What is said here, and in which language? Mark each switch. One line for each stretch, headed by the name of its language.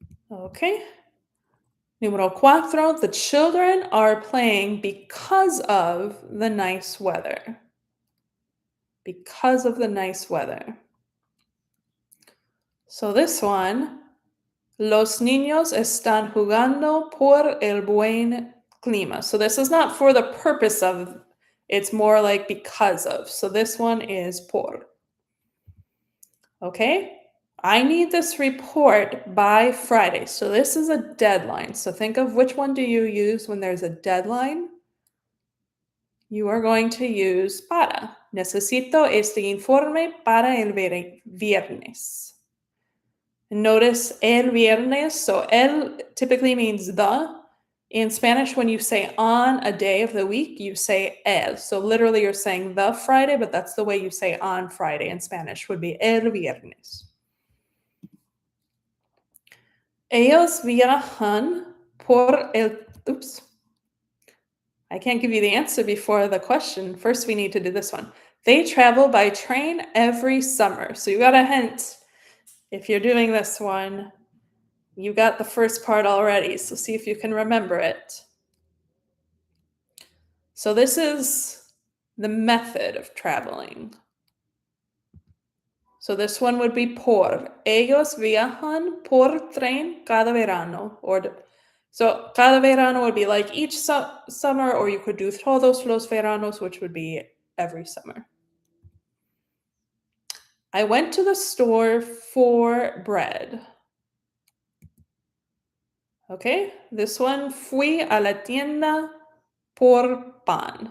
English: Okay.
Spanish: Número 4,
English: the children are playing because of the nice weather. Because of the nice weather. So this one,
Spanish: los niños están jugando por el buen clima.
English: So this is not for the purpose of, it's more like because of. So this one is por. Okay? I need this report by Friday. So this is a deadline. So think of which one do you use when there's a deadline? You are going to use para.
Spanish: Necesito este informe para el viernes.
English: Notice el viernes. So el typically means the. In Spanish, when you say on a day of the week, you say el. So literally you're saying the Friday, but that's the way you say on Friday in Spanish would be el viernes.
Spanish: Ellos viajan por el...
English: Oops. I can't give you the answer before the question. First, we need to do this one. They travel by train every summer. So you got a hint. If you're doing this one, you got the first part already. So see if you can remember it. So this is the method of traveling. So this one would be por.
Spanish: Ellos viajan por tren cada verano.
English: So cada verano would be like each summer, or you could do
Spanish: todos los veranos,
English: which would be every summer. I went to the store for bread. Okay, this one,
Spanish: fui a la tienda por pan.